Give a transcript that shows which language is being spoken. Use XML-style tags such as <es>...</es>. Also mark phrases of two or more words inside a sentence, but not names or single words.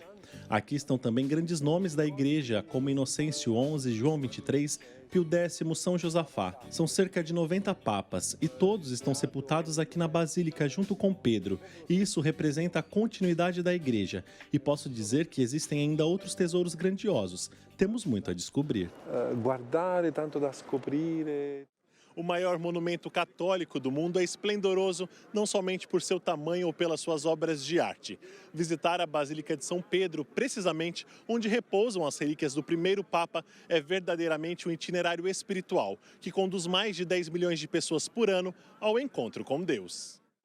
<pt>Aqui estão também grandes nomes da Igreja, como Inocêncio XI, João XXIII, Pio X, São Josafá. São cerca de 90 papas e todos estão sepultados aqui na Basílica junto com Pedro. E isso representa a continuidade da Igreja. E posso dizer que existem ainda outros tesouros grandiosos. Temos muito a descobrir.</pt> <it>Guardare, tanto da scoprire.</it> <pt>O maior monumento católico do mundo é esplendoroso, não somente por seu tamanho ou pelas suas obras de arte. Visitar a Basílica de São Pedro, precisamente onde repousam as relíquias do primeiro Papa, é verdadeiramente um itinerário espiritual, que conduz mais de 10 milhões de pessoas por ano ao encontro com Deus.</pt>